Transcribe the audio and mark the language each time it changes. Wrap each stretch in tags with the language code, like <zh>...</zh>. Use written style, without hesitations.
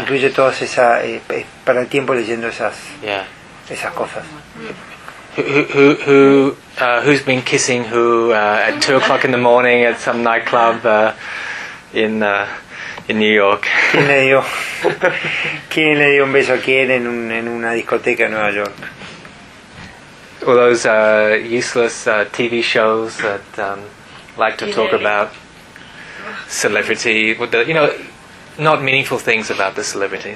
<es>Incluye todas esas, para el tiempo leyendo esas, yeah. Esas cosas.</es> <en>Who's been kissing who at 2 o'clock in the morning at some nightclub in New York?</en> <es>¿Quién le dio un beso a quién en una discoteca en Nueva York?</es> <en>All those useless TV shows that like to talk about celebrity, you know, not meaningful things about the celebrities.</en>